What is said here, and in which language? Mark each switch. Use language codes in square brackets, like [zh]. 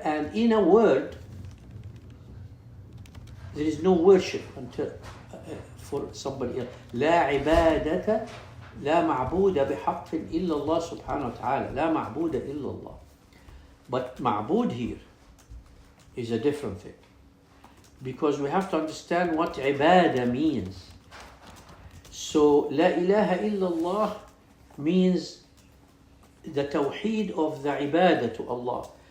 [en] And in a word, there is no worship until for somebody else. [ar] لا عبادة لا معبود بحق إلا الله سبحانه وتعالى. لا معبود إلا الله. [en] But معبود here is a different thing, because we have to understand what ibadah means. So La ilaha illallah means the Tawheed of the ibadah to Allah.